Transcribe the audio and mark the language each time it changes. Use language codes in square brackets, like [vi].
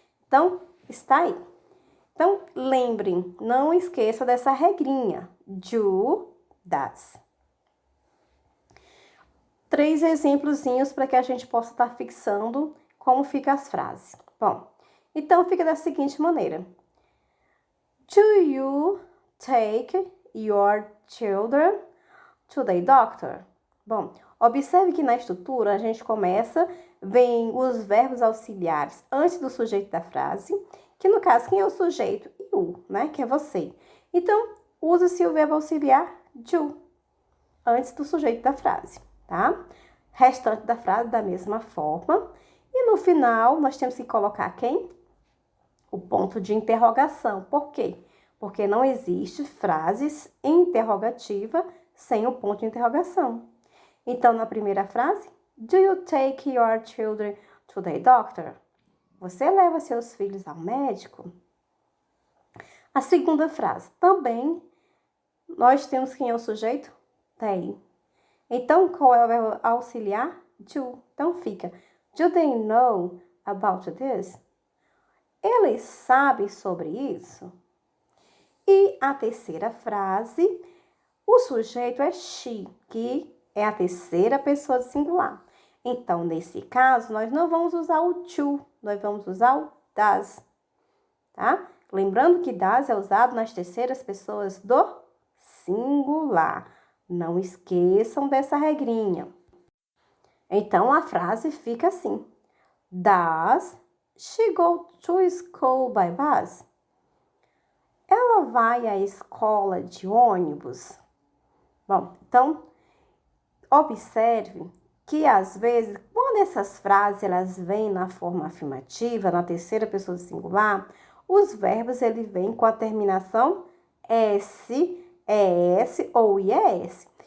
[pt] Então, está aí. Então, lembrem, não esqueça dessa regrinha. Do, das. 3 exemplozinhos para que a gente possa estar fixando como ficam as frases. Bom, então fica da seguinte maneira. [en] Do you take your children to the doctor? [pt] Bom, observe que na estrutura a gente começa, vem os verbos auxiliares antes do sujeito da frase, que no caso, quem é o sujeito? You, né? Que é você. Então, usa-se o verbo auxiliar do, antes do sujeito da frase, tá? Restante da frase da mesma forma. E no final, nós temos que colocar quem? O ponto de interrogação. Por quê? Porque não existe frases interrogativa sem o ponto de interrogação. Então, na primeira frase, [en] do you take your children to the doctor? [pt] Você leva seus filhos ao médico? A segunda frase, também, nós temos quem é o sujeito? They. Então, qual é o verbo auxiliar? Do. Então, fica, [en] do they know about this? [pt] Eles sabem sobre isso? E a terceira frase, o sujeito é she, que é a terceira pessoa singular. Então, nesse caso, nós não vamos usar o to, nós vamos usar o does, tá? Lembrando que does é usado nas terceiras pessoas do singular. Não esqueçam dessa regrinha. Então, a frase fica assim. [en] Does she go to school by bus? [pt] Ela vai à escola de ônibus? Bom, então, observe que às vezes, quando essas frases elas vêm na forma afirmativa, na terceira pessoa singular, os verbos eles vêm com a terminação S, ES ou IES.